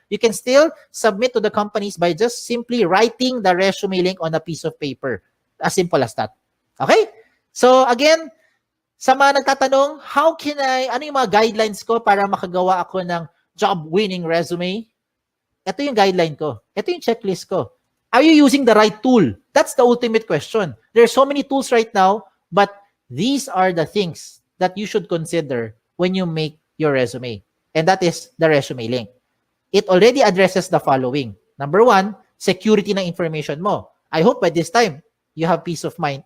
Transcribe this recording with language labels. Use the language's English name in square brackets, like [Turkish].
[English] You can still submit to the companies by just simply writing the resume link on a piece of paper. As simple as that. Okay? So, again, [Filipino] Sa mga nagtatanong, ano yung mga guidelines ko para makagawa ako ng job-winning resume? Ito yung guideline ko. Ito yung checklist ko. [English] Are you using the right tool? That's the ultimate question. There are so many tools right now, but these are the things that you should consider when you make your resume. And that is the resume link. It already addresses the following. Number one, security ng information mo. I hope by this time, you have peace of mind.